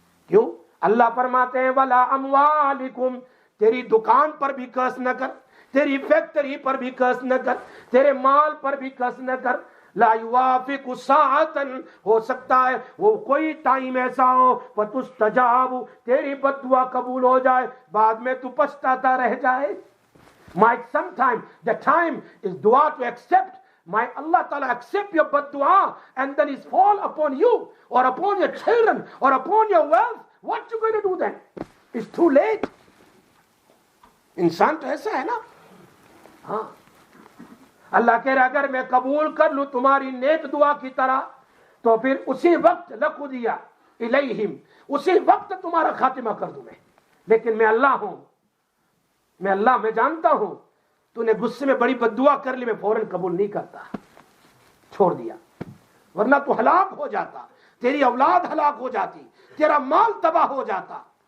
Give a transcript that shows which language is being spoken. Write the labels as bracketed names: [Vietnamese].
[Urdu] کیوں؟ اللہ فرماتے ہیں [Arabic] وَلَا أَمْوَالِكُمْ، [Urdu] تیری دکان پر بھی قرض نہ کر، تیری فیکٹری پر بھی قرض نہ کر، تیرے مال پر بھی قرض نہ کر. [Arabic] لا يوافق ساعتاً، [Urdu] ہو سکتا ہے وہ کوئی ٹائم ایسا ہو [Arabic] فَتُسْتَجَابُ، [Urdu] تیری بد دعا قبول ہو جائے، بعد میں تو پچھتاتا رہ جائے. [English] Might sometime the time is dua to accept. Might Allah Ta'ala accept your bad dua and then it fall upon you or upon your children or upon your wealth. What you going to do then? It's too late. [Urdu] انسان تو ایسا ہے نا. ہاں اللہ کہہ رہا اگر میں قبول کر لوں تمہاری نیک دعا کی طرح تو پھر اسی وقت [Arabic] لقضی الیہم، [Urdu] اسی وقت تمہارا خاتمہ کر دوں میں. لیکن میں اللہ ہوں، میں جانتا ہوں تو نے غصے میں بڑی بد دعا کر لی، میں فوراً قبول نہیں کرتا، چھوڑ دیا، ورنہ تو ہلاک ہو جاتا، تیری اولاد ہلاک ہو جاتی، تیرا مال تباہ ہو جاتا.